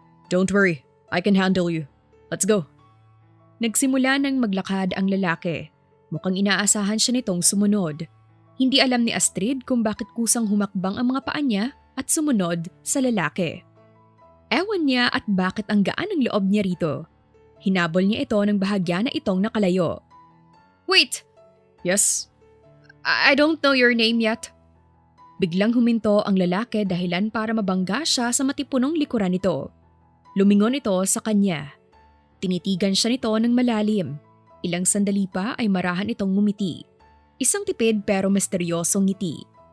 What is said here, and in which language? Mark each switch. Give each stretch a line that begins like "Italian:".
English: Don't worry, I can handle you. Let's go.
Filipino: Nagsimula nang maglakad ang lalaki. Mukhang inaasahan siya nitong sumunod. Hindi alam ni Astrid kung bakit kusang humakbang ang mga paa niya at sumunod sa lalaki. Ewan niya at bakit ang gaan ang loob niya rito. Hinabol niya ito ng bahagya na itong nakalayo.
English: Wait! Yes? I don't know your name yet.
Filipino: Biglang huminto ang lalaki dahilan para mabangga siya sa matipunong likuran nito. Lumingon ito sa kanya. Tinitigan siya nito ng malalim. Ilang sandali pa ay marahan itong ngumiti. Isang tipid pero misteryosong ngiti.